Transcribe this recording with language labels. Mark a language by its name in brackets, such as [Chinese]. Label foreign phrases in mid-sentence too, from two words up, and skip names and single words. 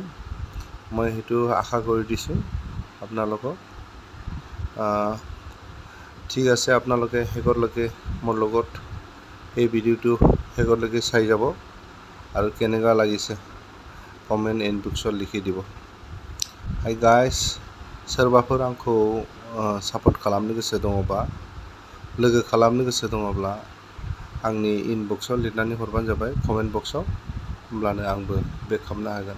[Assamese] মই সেইটো আশা কৰি দিছোঁ আপোনালোকক। ঠিক আছে, আপোনালোকে শেষলৈকে মোৰ লগত এই ভিডিঅ'টো শেষলৈকে চাই যাব আৰু কেনেকুৱা লাগিছে কমেণ্ট ইনবক্সত লিখি দিব। [English] hi guys, [Bodo] सोरबाफोर आंखौ सापर्ट खालामनो गोसो दङबा, लोगो खालामनो गोसो दङब्ला आंनि इनबक्सआव लिरनानै हरबानो जाबाय कमेन्ट बक्सआव, होमब्लानो आंबो बेक खालामनो हागोन।